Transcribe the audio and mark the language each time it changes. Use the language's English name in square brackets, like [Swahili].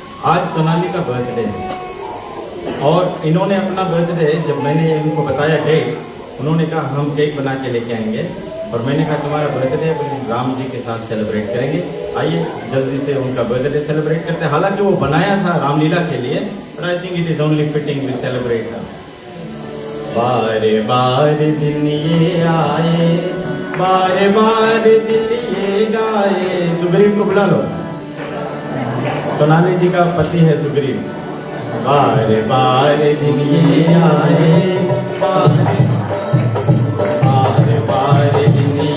[Hindi] आज सोनाली का बर्थडे है, और इन्होंने अपना बर्थडे जब मैंने इनको बताया डेट, उन्होंने कहा हम केक बना के लेके आएंगे, और मैंने कहा तुम्हारा बर्थडे राम जी के साथ सेलिब्रेट करेंगे, आइए जल्दी से उनका बर्थडे सेलिब्रेट करते हैं। हालांकि वो बनाया था रामलीला के लिए, [English] But I think it is only fitting we celebrate. [Hindi] बारे बारे दिन ये आए, बारे बारे दिल ये गाए। सुग्रीव को बुला लो, सोनाली जी का पति है सुग्रीव। बारे बारे दिन ये आए, बारे बारे दिन